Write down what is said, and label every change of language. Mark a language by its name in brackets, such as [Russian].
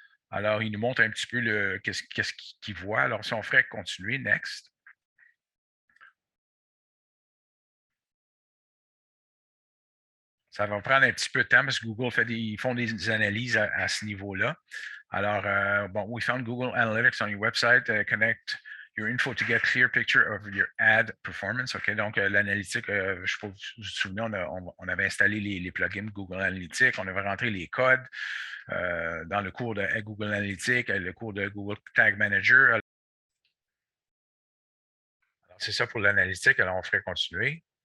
[French] Alors, il nous montre un petit peu qu'est-ce qu'il voit. Alors, si on ferait continuer, next. Ça va prendre un petit peu de temps parce que Google ils font des analyses à ce niveau-là. Alors, bon, [English] we found Google Analytics on your website. Connect your info to get clear picture of your ad performance. [French] OK, donc l'analytique, je ne sais pas si vous vous souvenez, on avait installé les plugins Google Analytics, on avait rentré les codes dans le cours de Google Analytics, le cours de Google Tag Manager. C'est ça pour l'analytique. Alors, on ferait continuer.